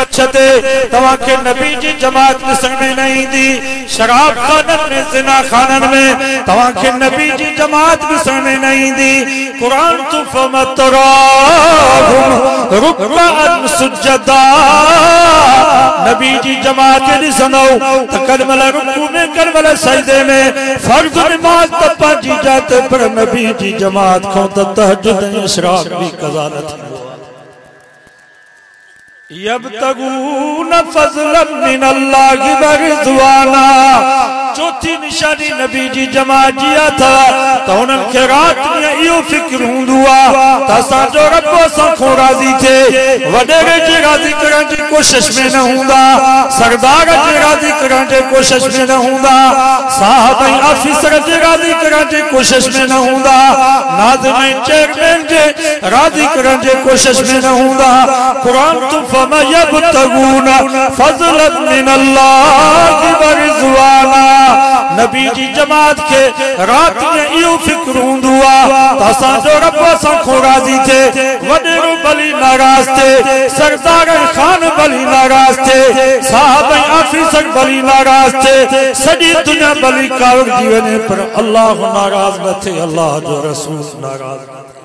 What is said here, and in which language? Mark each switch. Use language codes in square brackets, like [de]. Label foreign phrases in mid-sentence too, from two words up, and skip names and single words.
[sd] बछ ते तव्हांखे नबी जी जी जमात ॾिसण में न ईंदी शराब खानन में ज़िना खानन में तव्हांखे नबी जी जमात ॾिसण में न ईंदी क़ुरान तू [ar] فتراهم ركعا سجدا [sd] नबी जी जमात खे ॾिसंदो त कॾहिं रुकू में कॾहिं सजदे में फर्ज़ नमाज त पंहिंजी जात पर नबी जी जमात खां त तहज्जुद ऐं इशराक बि क़ज़ा न थींदो [ar] يبتغون فضلا من الله و رضوانا [sd] चौथी निशानी नबी जी जमात जी था त उन्हनि खे राति में इहो फ़िक्र हूंदो आहे त असांजो रब असां खां राज़ी थिए वॾेरे खे राज़ी करण जी कोशिश में न हूंदा सरदार खे राज़ी करण जी कोशिश में न हूंदा साहब ऐं ऑफिसर खे राज़ी करण जी कोशिश में न हूंदा नाज़िम ऐं चेयरमैन खे राज़ी करण जी कोशिश में न हूंदा क़ुरान तू [ar] يبتغون فضلا من الله و رضوانا [sd] नबी जी जमात के रात में इहो फ़िक्र हूंदो आहे त असांजो रब असां खां राज़ी थिए वॾेरो भली नाराज़ थिए सरदार खान भली नाराज़ थिए साहब ऐं ऑफिसर भली नाराज़ थिए सॼी दुनिया भली कावड़जी वञे पर अल्लाह नाराज़ न थिए अल्लाह जो रसूल नाराज़ न थिए